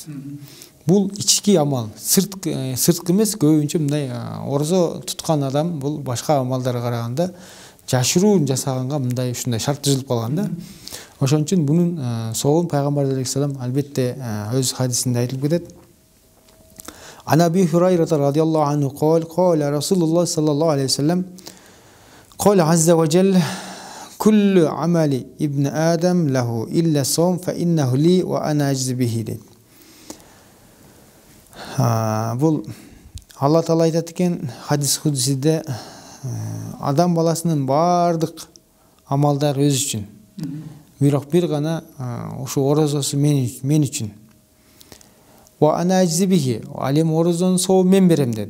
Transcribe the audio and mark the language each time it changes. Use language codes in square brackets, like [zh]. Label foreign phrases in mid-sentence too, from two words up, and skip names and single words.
[ky] Бул ички амал, сырткы эмес, көбүнчө мындай орозо туткан адам бул башка амалдарга караганда жашыруун жасаганга мындай ушундай шарт түзүлүп калган да. Ошон үчүн бунун соогун Пайгамбар алейхиссалам албетте өз хадисинде айтылып кетет. [ar] عن أبي هريرة رضي الله عنه قال رسول الله صلى الله عليه وسلم قال عز وجل كل عمل ابن آدم له إلا الصوم فإنه لي وأنا أجزي به дейт. [ky] Бул Алла Таала айтат экен хадис кудусиде, адам баласынын баардык амалдары өз үчүн. Бирок бир гана ушу орозосу мен үчүн. [ar] وأنا أجزي به, [ky] ал эми орозонун сообун мен берем деди.